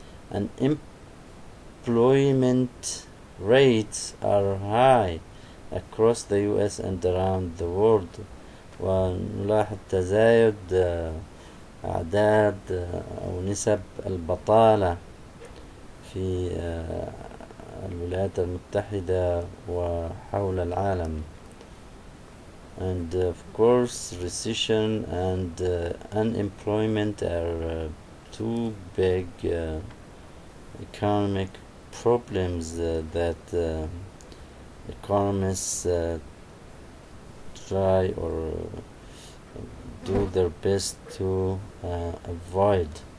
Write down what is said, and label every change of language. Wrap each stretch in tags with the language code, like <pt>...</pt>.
<en>And employment rates are high across the US and around the world.</en> <ar>ونلاحظ تزايد أعداد أو نسب البطالة في الولايات المتحدة وحول العالم.</ar> <en>And of course recession and unemployment are two big economic problems that economists try or do their best to avoid.</en>